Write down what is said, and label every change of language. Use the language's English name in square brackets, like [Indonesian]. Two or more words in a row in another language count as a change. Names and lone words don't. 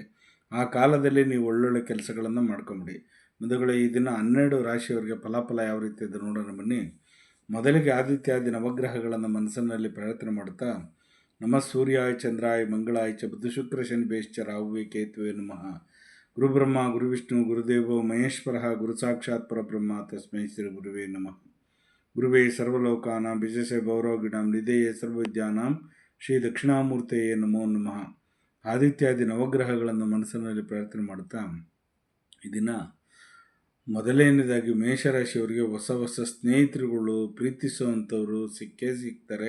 [Kannada] ಆ ಕಾಲದಲ್ಲಿ ನೀವು ಒಳ್ಳೊಳ್ಳೆ ಕೆಲಸಗಳನ್ನು ಮಾಡ್ಕೊಂಬಿಡಿ. ಬಂಧುಗಳೇ, ಈ ದಿನ 12 ರಾಶಿಯವರಿಗೆ ಫಲಾಫಲ ಯಾವ ರೀತಿ ಇದೆ ನೋಡೋಣ ಬನ್ನಿ. ಮೊದಲಿಗೆ ಆದಿತ್ಯಾದಿ ನವಗ್ರಹಗಳನ್ನು ಮನಸ್ಸಿನಲ್ಲಿ ಪ್ರಾರ್ಥನೆ ಮಾಡುತ್ತಾ, [Sanskrit] ನಮಃ ಸೂರ್ಯಾಯ ಚಂದ್ರಾಯ ಮಂಗಳಾಯ ಚ ಬುಧ ಶುಕ್ರ ಶನಿ ಬೇಶ್ಚ ರಾಹುವೇ ಕೇತುವೆ ನಮಃ. ಗುರುಬ್ರಹ್ಮ ಗುರುವಿಷ್ಣು ಗುರುದೇವೋ ಮಹೇಶ್ವರ ಗುರು ಸಾಕ್ಷಾತ್ ಪರಬ್ರಹ್ಮ ತಸ್ಮೈ ಶ್ರೀ ಗುರುವೇ ನಮಃ. ಗುರುವೇ ಸರ್ವಲೋಕಾನಾಂ ವಿಶೇಷ ಗೌರವಗಿಣಾಂ ನಿಧೇಯೇ ಸರ್ವವಿದ್ಯಾನಾಂ ಶ್ರೀ ದಕ್ಷಿಣಾಮೂರ್ತೆಯೇ ನಮೋ ನಮಃ. [Kannada] ಆದಿತ್ಯಾದಿ ನವಗ್ರಹಗಳನ್ನು ಮನಸ್ಸಿನಲ್ಲಿ ಪ್ರಾರ್ಥನೆ ಮಾಡುತ್ತಾ, ಈ ದಿನ ಮೊದಲನೇದಾಗಿ ಮೇಷರಾಶಿಯವರಿಗೆ ಹೊಸ ಸ್ನೇಹಿತರುಗಳು, ಪ್ರೀತಿಸುವಂಥವರು ಸಿಕ್ಕೇ ಸಿಗ್ತಾರೆ.